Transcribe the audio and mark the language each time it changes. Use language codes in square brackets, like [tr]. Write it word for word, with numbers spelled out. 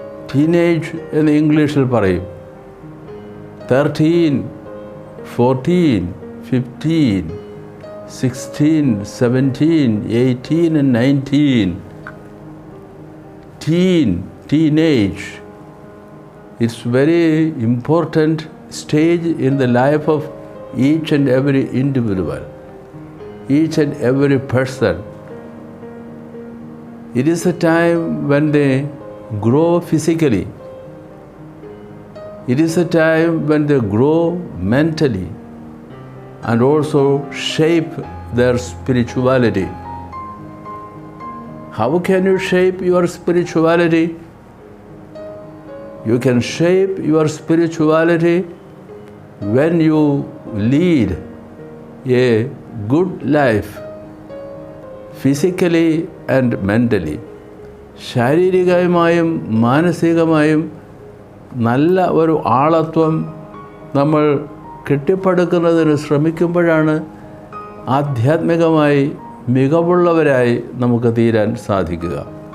[ml] Teenage എന്ന് ഇംഗ്ലീഷിൽ പറയും. [en] Thirteen, fourteen, fifteen, sixteen, seventeen, eighteen and nineteen. Teen, teenage it's very important stage in the life of each and every individual. Each and every person. It is a time when they grow physically. It is a time when they grow mentally and also shape their spirituality. How can you shape your spirituality? You can shape your spirituality when you lead a good life, physically and mentally. [ml] ശാരീരികമായും മാനസികമായും നല്ല ഒരു ആളത്വം നമ്മൾ കെട്ടിപ്പടുക്കുന്നതിന് ശ്രമിക്കുമ്പോഴാണ് ആധ്യാത്മികമായി മികവുള്ളവരായി നമുക്ക് തീരാൻ സാധിക്കുക.